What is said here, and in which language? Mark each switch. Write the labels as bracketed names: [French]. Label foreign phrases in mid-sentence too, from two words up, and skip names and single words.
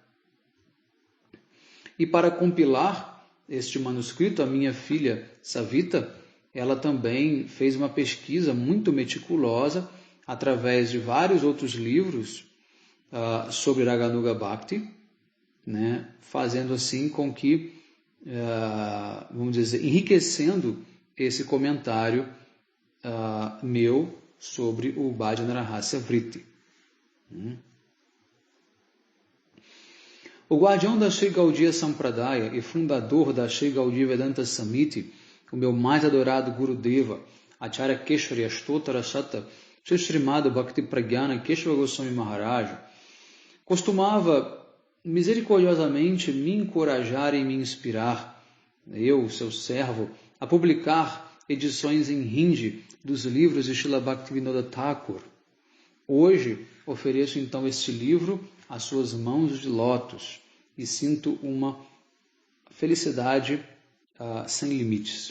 [Portuguese] E para compilar este manuscrito, a minha filha Savita, ela também fez uma pesquisa muito meticulosa através de vários outros livros sobre Raganuga Bhakti, né, fazendo assim com que, vamos dizer, enriquecendo esse comentário meu sobre o Bhajana Rahasya Vritti. O guardião da Sri Gaudiya Sampradaya e fundador da Sri Gaudiya Vedanta Samiti, o meu mais adorado Gurudeva, Acharya Keshari Ashtotara Sata, Srimad Bhakti Pragyana Keshava Goswami Maharaj, costumava misericordiosamente me encorajar e me inspirar, eu, seu servo, a publicar edições em Hindi dos livros de Srila Bhaktivinoda Thakur. Hoje ofereço então este livro às suas mãos de lótus e sinto uma felicidade sem limites.